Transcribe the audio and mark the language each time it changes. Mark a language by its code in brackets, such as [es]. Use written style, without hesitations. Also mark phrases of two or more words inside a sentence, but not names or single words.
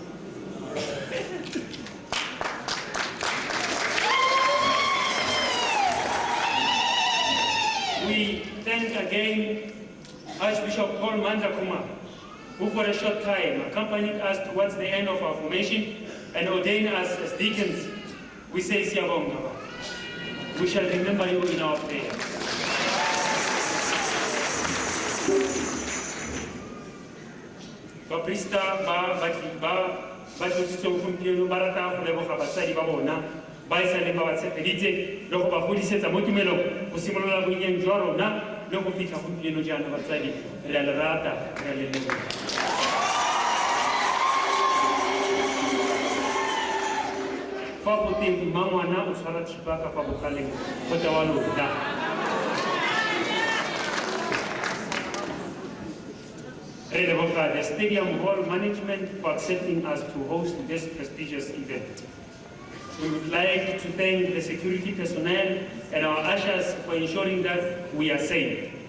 [en] We thank again Archbishop Paul Mandakuma, who for a short time accompanied us towards the end of our formation and ordained us as deacons. We say Siyabonga. We shall remember you in our prayers. [tn] Baprista ba tlotsitse gompieno ba rata go leboga batsadi ba bona ba e sale ba ba tshepeditse le go ba godisetsa mo tumelong go simolola bonnyeng jwa rona le go fitlha gompieno jaana batsadi re a le rata re a le leboga. Fa go teng mmangwana o tshwara thipa ka fa bogaleng go tewa lona. [en] The Stadium Hall management for accepting us to host this prestigious event. We would like to thank the security personnel and our ushers for ensuring that we are safe.